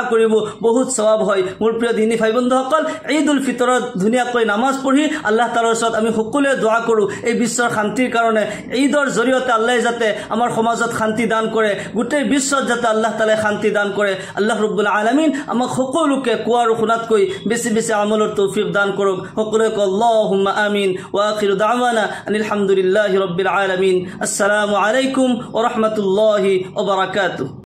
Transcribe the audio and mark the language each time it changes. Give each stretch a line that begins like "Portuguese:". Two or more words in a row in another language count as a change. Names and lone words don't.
Assamese: কৰিব বহুত সওয়াব হয় মোৰ প্ৰিয় দিনী ভাই বন্ধুসকল ঈদুল ফিতৰত ধুনীয়াকৈ নামাজ পঢ়ি আল্লাহ তাআলাৰ ওচৰত আমি সকলোৱে দোয়া কৰো এই বিশ্বৰ শান্তিৰ কাৰণে ঈদৰ জৰিয়তে আল্লাহ যাতে আমাৰ সমাজত শান্তি দান কৰে গোটেই বিশ্বত যাতে আল্লাহ তাআলাই শান্তি দান কৰে
Arabic: الله رب العالمين
Assamese: আমাক সকলোকে কোৱা আৰু শুনাতকৈ বেছি বেছি আমলৰ তৌফিক দান কৰক সকলোকে
Arabic: اللهم آمين وآخر دعوانا أن الحمد لله رب العالمين السلام عليكم ورحمة الله وبركاته